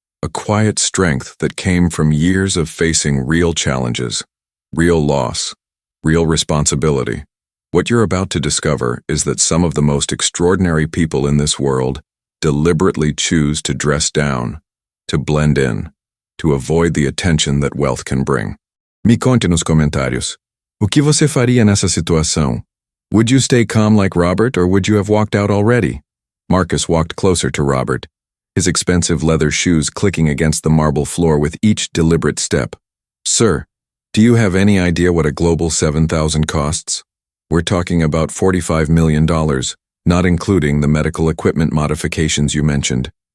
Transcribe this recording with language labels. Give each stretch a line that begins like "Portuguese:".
English: A quiet strength that came from years of facing real challenges, real loss, real responsibility. What you're about to discover is that some of the most extraordinary people in this world deliberately choose to dress down, to blend in, to avoid the attention that wealth can bring.
Portuguese: Me conte nos comentários. O que você faria nessa situação?
English: Would you stay calm like Robert, or would you have walked out already? Marcus walked closer to Robert, his expensive leather shoes clicking against the marble floor with each deliberate step. "Sir, do you have any idea what a Global 7000 costs? We're talking about $45 million, not including the medical equipment modifications you mentioned."